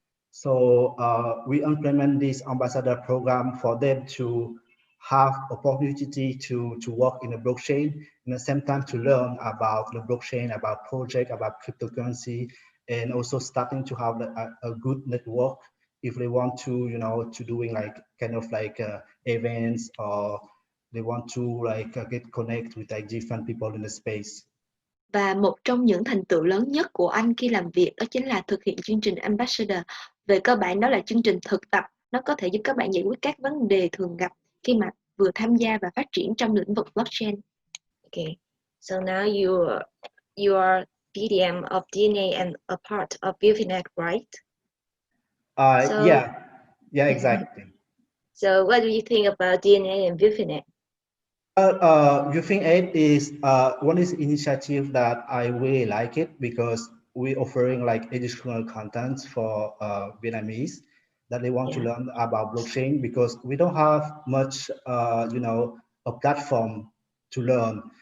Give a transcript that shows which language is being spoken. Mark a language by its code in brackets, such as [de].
[en] So we implement this ambassador program for them to have opportunity to work in the blockchain, and at the same time to learn about the blockchain, about project, about cryptocurrency, and also starting to have a good network if they want to, you know, to doing like kind of like events, or they want to like get connect with like different people in the space. [vi] Và một trong những thành tựu lớn nhất của anh khi làm việc đó chính là thực hiện chương trình Ambassador. Về cơ bản đó là chương trình thực tập, nó có thể giúp các bạn giải quyết các vấn đề thường gặp khi mà vừa tham gia và phát triển trong lĩnh vực blockchain. [en] Okay, so now you are BDM of DNA and a part of ViewFin.ED, right? Yeah, exactly. So what do you think about DNA and ViewFin.ED? ViewFin.ED is one is initiative that I really like it because we're offering like educational content for Vietnamese that they want to learn about blockchain, because we don't have much, you know, a platform to learn.